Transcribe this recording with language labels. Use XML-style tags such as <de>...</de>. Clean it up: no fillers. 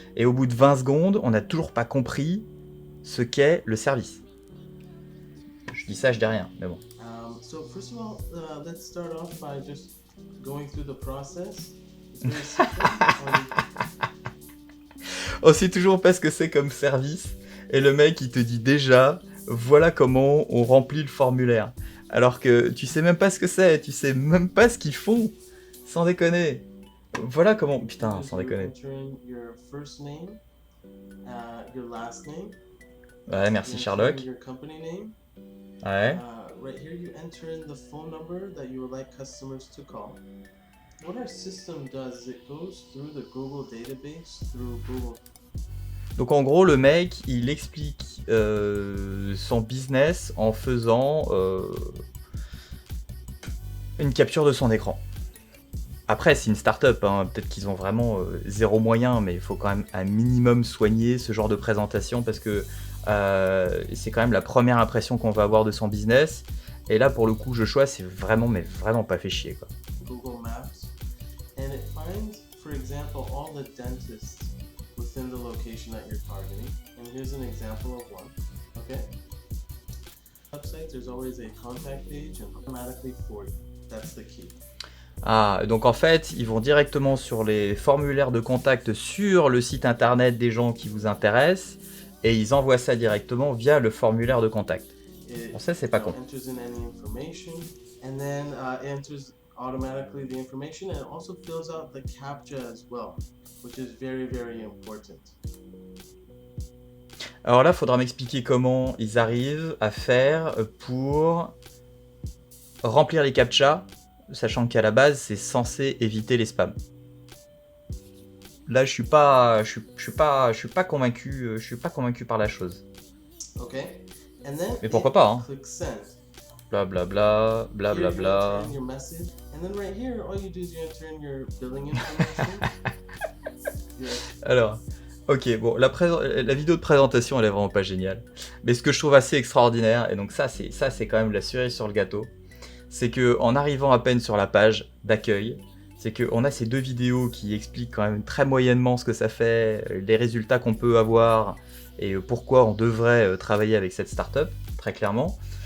<fr>Et au bout de 20 secondes, on n'a toujours pas compris ce qu'est le service. Je dis ça, je dis rien, mais bon.</fr> <en>So first of all, let's start off by just going through the process. It's very simple.</en> <fr>On sait toujours pas ce que c'est comme service. Et le mec, il te dit déjà, voilà comment on remplit le formulaire. Alors que tu sais même pas ce que c'est, tu sais même pas ce qu'ils font. Sans déconner. Voilà comment... Putain, sans déconner.</fr> <en>Your first name, your last name.</en> <fr>Ouais, merci Sherlock.</fr> <en>Your company name.</en> <fr>Ouais.</fr> <en>Right here you enter in the phone number that you would like customers to call. What our system does is it goes through the Google database, through Google.</en> <fr>Donc en gros, le mec, il explique son business en faisant une capture de son écran. Après, c'est une start-up, hein. Peut-être qu'ils ont vraiment zéro moyen, mais il faut quand même un minimum soigner ce genre de présentation parce que c'est quand même la première impression qu'on va avoir de son business. Et là, pour le coup, Joshua, c'est vraiment pas fait chier, quoi.</fr> <en>Google Maps, and it finds, for example, all the dentists within the location that you're targeting. And here's an example of one. Okay. Website, there's always a contact page and automatically for you. That's the key.</en> <fr>Ah, donc en fait, ils vont directement sur les formulaires de contact sur le site internet des gens qui vous intéressent et ils envoient ça directement via le formulaire de contact. Bon, ça, c'est pas con.</fr> <en>Enters in any information and then enters automatically the information and also fills out the CAPTCHA as well, which is very important.</en> <fr>Alors là, il faudra m'expliquer comment ils arrivent à faire pour remplir les CAPTCHA, sachant qu'à la base, c'est censé éviter les spams. Là, je suis pas convaincu, je suis pas convaincu par la chose.</fr> <en>Okay. And then</en> <fr>mais pourquoi pas, hein.</fr> <en>Click send. Blablabla. Here you enter in your message, and then right here, all you do is you enter in your billing information.</en> <fr>Alors, ok, bon, la vidéo de présentation, elle est vraiment pas géniale. Mais ce que je trouve assez extraordinaire, et donc ça c'est quand même la cerise sur le gâteau, c'est que en arrivant à peine sur la page d'accueil, c'est qu'on a ces deux vidéos qui expliquent quand même très moyennement ce que ça fait, les résultats qu'on peut avoir, et pourquoi on devrait travailler avec cette startup, très clairement.</fr>